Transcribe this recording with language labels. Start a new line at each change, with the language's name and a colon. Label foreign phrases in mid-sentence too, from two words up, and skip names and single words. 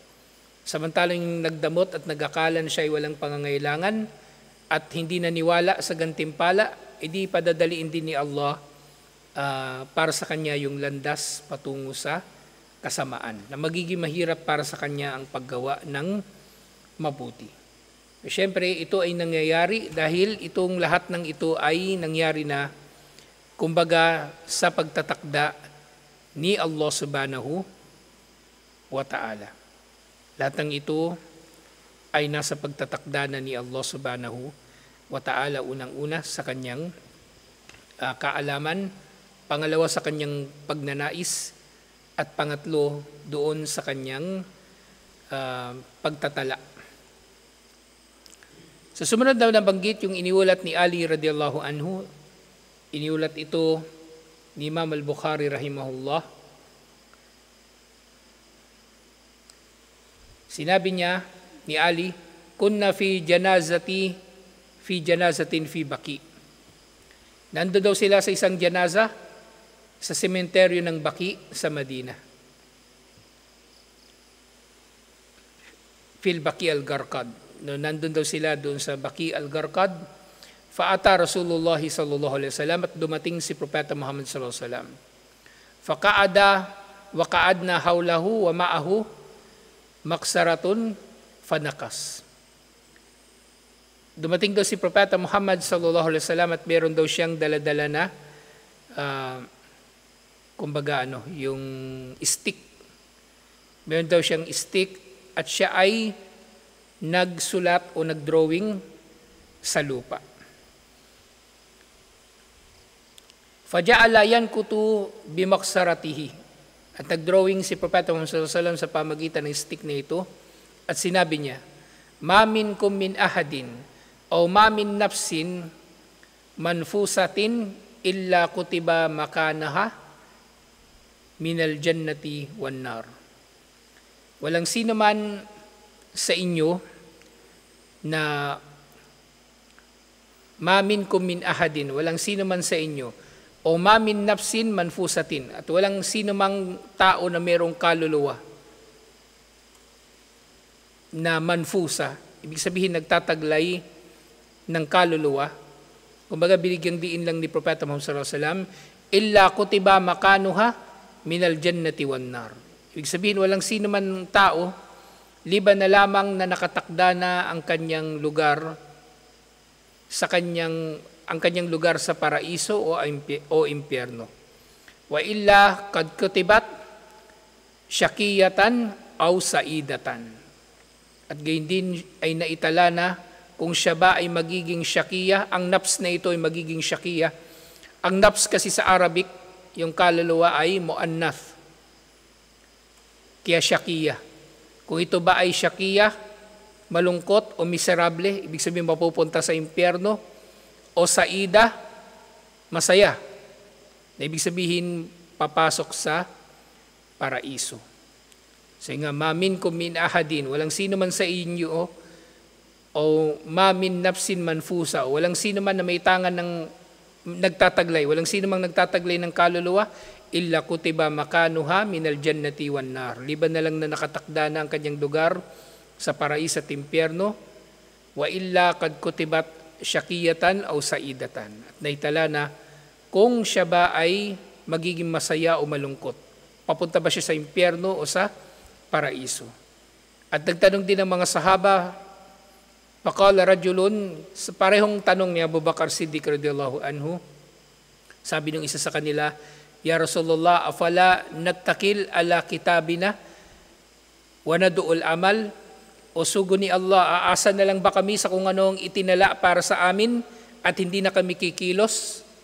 Filipino: Samantalang yung nagdamot at nagakalan siya ay walang pangangailangan at hindi naniwala sa gantimpala, edi padadaliin din ni Allah para sa kanya yung landas patungo sa kasamaan, na magiging mahirap para sa kanya ang paggawa ng mabuti. Siyempre, ito ay nangyayari dahil itong lahat ng ito ay nangyari na, kumbaga, sa pagtatakda ni Allah
Arabic: سبحانه وتعالى.
Filipino: Lahat ng ito ay nasa pagtatakda na ni Allah
Arabic: سبحانه وتعالى,
Filipino: unang-una sa kanyang kaalaman, pangalawa sa kanyang pagnanais, at pangatlo doon sa kanyang pagtatala. Sa sumunod daw na banggit yung iniulat ni Ali
Arabic: رضي الله عنه,
Filipino: iniulat ito ni Imam al-Bukhari rahimahullah. Sinabi niya ni Ali,
Arabic: كنا في جنازة في بقيع.
Filipino: Nando daw sila sa isang janaza sa sementeryo ng Baqi sa Madina.
Arabic: في بقيع الغرقد.
Filipino: Nandun daw sila doon sa Baqi al-Gharqad.
Arabic: فأتى رسول الله صلى الله عليه وسلم,
Filipino: at dumating si Propeta Muhammad
Arabic: صلى الله عليه وسلم. فقعد وقعدنا حوله ومعه مخصرة فنكس.
Filipino: Dumating daw si Propeta Muhammad
Arabic: صلى الله عليه وسلم
Filipino: at meron daw siyang daladala na kumbaga yung stick. Meron daw siyang stick at siya ay nagsulat o nagdrawing sa lupa.
Arabic: فجعل ينكت بمخصرته.
Filipino: At nagdrawing si Propeta Muhammad
Arabic: صلى الله عليه وسلم
Filipino: sa pamagitan ng stick na ito at sinabi niya,
Arabic: ما منكم من أحد أو ما من نفس منفوسة إلا كتب مكانها من الجنة والنار.
Filipino: Walang sino man sa inyo na
Arabic: ما منكم من أحد,
Filipino: walang sino man sa inyo, o
Arabic: ما من نفس منفوسة,
Filipino: at walang sino mang tao na mayroong kaluluwa na manfusa, ibig sabihin nagtataglay ng kaluluwa. Kumbaga binigyang diin lang ni Propeta Muhammad
Arabic: صلى الله عليه وسلم, إلا كتب مكانها من الجنة والنار.
Filipino: Ibig sabihin walang sino man tao liban na lamang na nakatakda na ang kanyang lugar ang kanyang lugar sa paraiso o impyerno.
Arabic: وإلا قد كتبت شقية أو سعيدة.
Filipino: At gayon din ay naitala na kung siya ba ay magiging syakiya, ang nafs na ito ay magiging syakiya. Ang nafs kasi sa Arabic, yung kaluluwa ay muannath. Kaya syakiya. Kung ito ba ay syakiya, malungkot o miserable, ibig sabihin mapupunta sa impyerno, o saida, masaya. Na ibig sabihin papasok sa paraiso. So nga,
Arabic: ما منكم من أحد,
Filipino: walang sino man sa inyo, o
Arabic: ما من نفس منفوسة,
Filipino: o walang sino man na may tangan ng nagtataglay, walang sino mang nagtataglay ng kaluluwa,
Arabic: إلا كتب مكانها من الجنة والنار.
Filipino: Liban na lang na nakatakda na ang kanyang lugar sa paraiso at impyerno,
Arabic: وإلا قد كتبت شقية أو سعيدة.
Filipino: At naitala na kung siya ba ay magiging masaya o malungkot. Papunta ba siya sa impyerno o sa paraiso? At nagtanong din ang mga sahaba,
Arabic: فقال رجل,
Filipino: sa parehong tanong ni Abu Bakar Siddiq
Arabic: رضي الله عنه,
Filipino: sabi ng isa sa kanila,
Arabic: يا رسول الله أفلا نتكل على كتابنا وندع العمل,
Filipino: o sugo ni Allah, aasa na lang ba kami sa kung ano ang itinala para sa amin at hindi na kami kikilos?